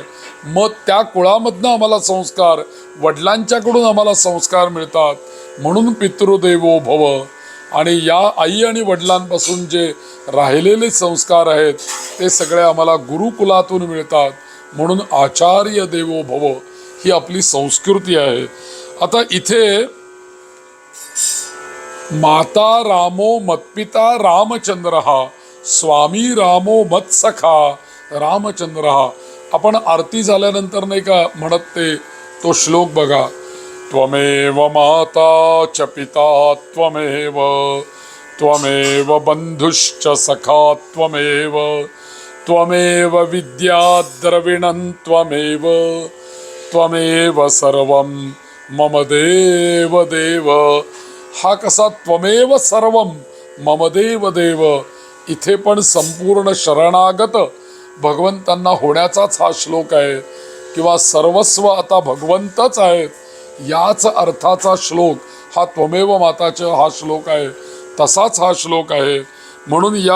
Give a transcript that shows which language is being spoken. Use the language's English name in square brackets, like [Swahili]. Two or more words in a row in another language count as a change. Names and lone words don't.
[Marathi] मग त्या कुळामधनं आम्हाला संस्कार, वडिलांच्याकडून आम्हाला संस्कार मिळतात. [Sanskrit] म्हणून पितृदेवो भव. [Marathi] आणि या आई आणि वडिलांपासून जे राहिलेले संस्कार आहेत ते सगळे आम्हाला गुरुकुलातून मिळतात. म्हणून [Sanskrit] आचार्य देवो भव [Marathi] ही आपली संस्कृती आहे. आता इथे [Sanskrit] माता रामो मत्पिता रामचंद्र, स्वामी रामो मत्सखा रामचंद्र. [Marathi] आपण आरती झाल्यानंतर नाही का म्हणत ते तो श्लोक बघा. [Sanskrit] त्वमेव माता च पिता त्वमेव, त्वमेव बंधुश्च सखा त्वमेव, त्वमेव विद्या द्रविणं त्वमेव, त्वमेव सर्वं मम देव देव. [Marathi] हा कसा [Sanskrit] त्वमेव सर्वं मम देव देव, [Marathi] इथे पण संपूर्ण शरणागत भगवंतांना होण्याचाच हा श्लोक आहे. किंवा सर्वस्व आता भगवंतच आहेत याच अर्थाचा श्लोक हा त्वमेव माताचा हा श्लोक आहे, तसाच हा श्लोक आहे.